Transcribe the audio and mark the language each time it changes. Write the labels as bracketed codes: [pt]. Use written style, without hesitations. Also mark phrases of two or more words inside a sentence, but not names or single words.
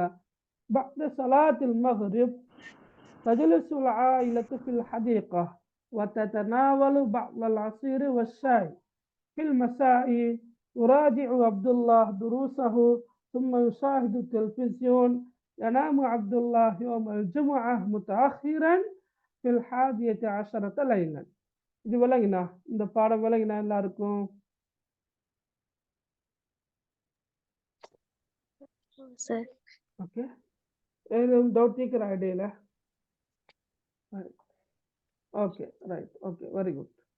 [ar] بعد صلاة المغرب تجلس العائلة في الحديقة وتتناول بعض العصير والشاي. في المساء يراجع عبد الله دروسه ثم يشاهد التلفزيون. ينام عبد الله يوم الجمعة متأخرا في 11 ليلا. [ta] இது விளங்கினா? இந்த பாடம் விளங்கினா எல்லாருக்கும்? ஓகே, ஏதும் டவுட் இருக்கிற ஐடியால? [en] okay, right, okay, very good.